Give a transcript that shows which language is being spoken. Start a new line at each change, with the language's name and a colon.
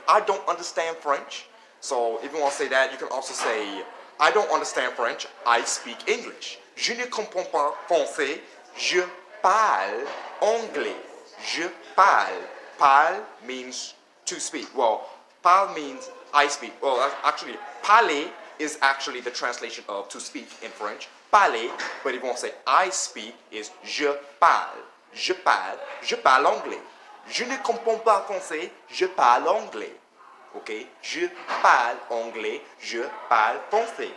English: I don't understand French. So if you want to say that, you can also say I don't understand French, I speak English.
French: Je ne comprends pas français, je parle anglais. Je parle.
English: Parle means to speak. Well, parle means I speak. Well, actually, parler is actually the translation of to speak in French. Parler, but if you want to say I speak, is
French: je parle. Je parle. Je parle anglais. Je ne comprends pas français, je parle anglais. Okay? Je parle anglais, je parle français.